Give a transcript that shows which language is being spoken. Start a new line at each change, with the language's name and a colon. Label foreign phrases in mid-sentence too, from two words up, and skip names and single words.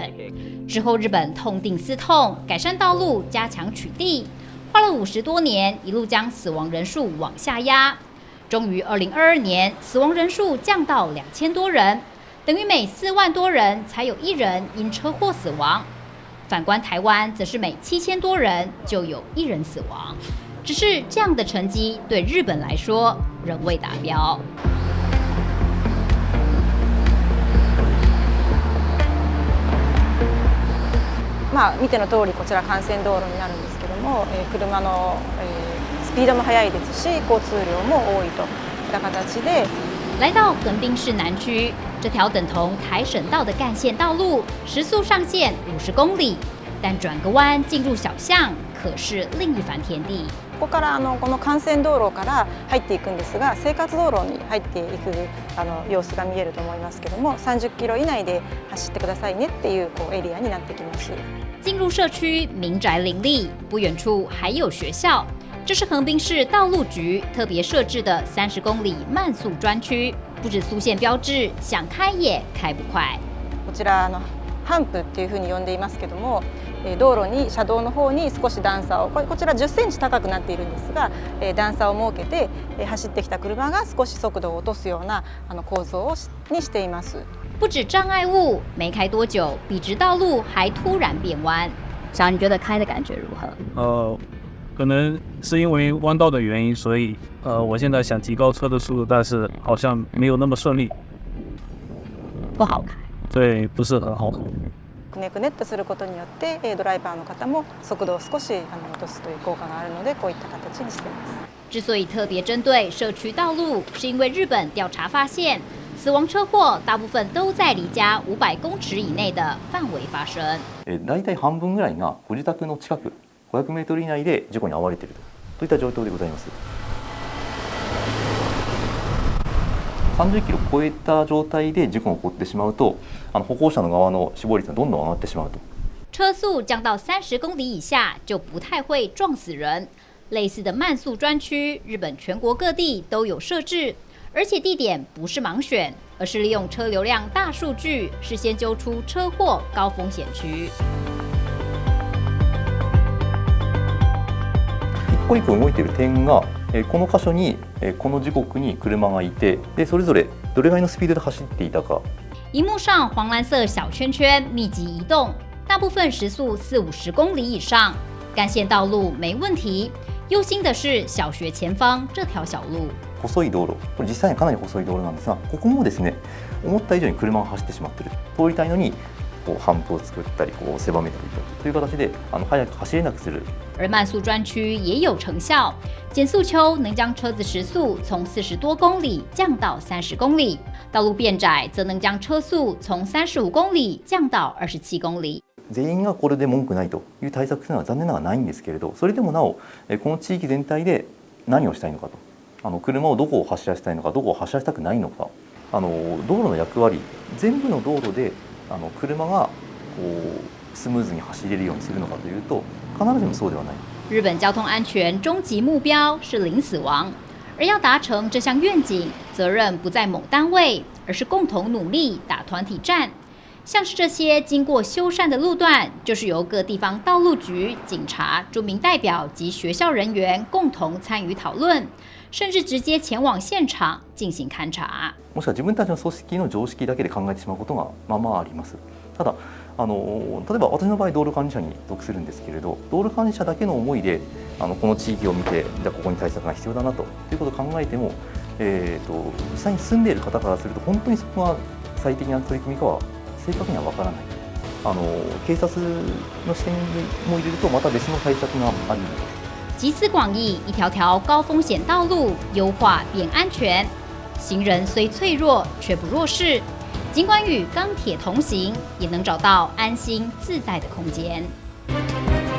Chinese: 之后日本痛定思痛，改善道路，加强取缔，花了50多年，一路将死亡人数往下压，终于2022年死亡人数降到2000多人。等于每4万多人才有1人因车祸死亡，反观台湾，则是每7000多人就有1人死亡。只是这样的成绩对日本来说仍未达标。
Japanese: 見ての通り、こちら幹線道路になるんですけども、車のスピードも速いですし、交通量も多いといった形で。
Chinese: 来到横滨市南区，这条等同台省道的干线道路，时速上限50公里，但转个弯进入小巷，可是另一番天地。
Japanese: ここからこの幹線道路から入っていくんですが、生活道路に入っていく様子が見えると思いますけども、30キロ以内で走ってくださいねっていうエリアになってきます。
Chinese: 进入社区，民宅林立，不远处还有学校。这是横滨市道路局特别设置的30公里慢速专区，不止速限标志，想开也开不快。
Japanese: こちらハンプっていうふうに呼んでいますけども、道路に車道の方に少し段差をこちら10センチ高くなっているんですが、段差を設けて走ってきた車が少し速度を落とすような構造にしています。
Chinese: 不止障碍物，没开多久，笔直道路还突然变弯。小，你觉得开的感觉如何？可能是因为弯道的原因，所以我现在想提高车的速度，但是好像没有那么顺利，不好开。对，不是很好开。
Japanese: くねくねっとすることによってドライバーの方も速度を少し落とすという効果があるので、こういった形にしています。
Chinese: 之所以特别针对社区道路，是因为日本调查发现，死亡车祸大部分都在离家500公尺以内的范围发生。
Japanese: 大体半分ぐらいがご自宅の近く500メートル以内で事故に遭われているといった状況でございます。 30キロ超えた状態で事故が起こってしまうと、歩行者の側の死亡率がどんどん上がってしまうと。
Chinese: 车速降到30公里以下就不太会撞死人。类似的慢速专区，日本全国各地都有设置，而且地点不是盲选，而是利用车流量大数据，事先揪出车祸高风险区。
Japanese: 一個一個動いている点が、この箇所に、この時刻に車がいて、でそれぞれどれぐらいのスピードで走っていたか。
Chinese: 荧幕上黄蓝色小圈圈密集移动，大部分时速40-50公里以上，干线道路没问题。忧心的是小学前方这条小路。
Japanese: 細い道路、これ実際にかなり細い道路なんですが、ここもですね、思った以上に車が走ってしまっている。通りたいのに半歩を作ったり狭めたりという形で早く走れなくする。
Chinese: 而慢速专区也有成效，减速丘能将车子时速從40多公里降到30公里，道路变窄则能将车速從35公里降到27公里。
Japanese: 全員がこれで文句ないという対策というのは残念ながらないんですけれど、それでもなおこの地域全体で何をしたいのかと、車をどこを走らせたいのか、どこを走らせたくないのか、道路の役割、全部の道路で車がスムーズに走れるようにするのかというと、必ずしもそうではない。
Chinese: 日本交通安全终极目标是零死亡，而要达成这项愿景，责任不在某单位，而是共同努力，打团体战。像是这些经过修缮的路段，就是由各地方道路局、警察、著名代表及学校人員共同参与討論，甚至直接前往現場進行勘察。
Japanese: もしくは自分たちの組織の常識だけで考えてしまうことがまあまああります。ただ例えば私の場合道路管理者に属するんですけれど、道路管理者だけの思いでこの地域を見て、じゃあここに対策が必要だなということを考えても、実際に住んでいる方からすると本当にそこが最適な取り組みかは正確には分からない。警察の視点も入れるとまた別の対策があります。
Chinese: 集思广益，一条条高风险道路优化变安全，行人虽脆弱却不弱势。尽管与钢铁同行，也能找到安心自在的空间。